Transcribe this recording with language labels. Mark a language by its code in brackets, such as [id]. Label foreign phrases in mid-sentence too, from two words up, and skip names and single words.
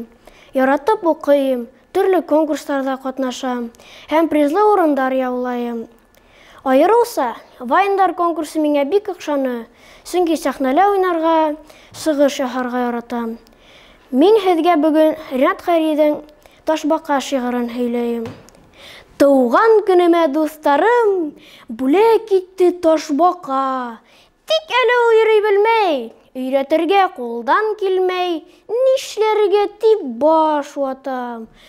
[tt] Яратып укыйм, төрле конкурсларда катнашам һәм призлы урындар яулайым. Айрылса, Вайндар конкурсы миңа бик ошаны, чөнки сәхнәлә уйнарга, чыгыш яһарга яратам. [ba] Мин һеҙгә бүген Ринат Хәйриҙең Ташбаҡа шиғырын һөйләйем. Тыуған көнөмә дуҫтарым, бүләк итте Ташбаҡа. Тик әле ул йөрөй белмәй, өйрәтергә ҡулдан килмәй, нишләргә тип баш ватам.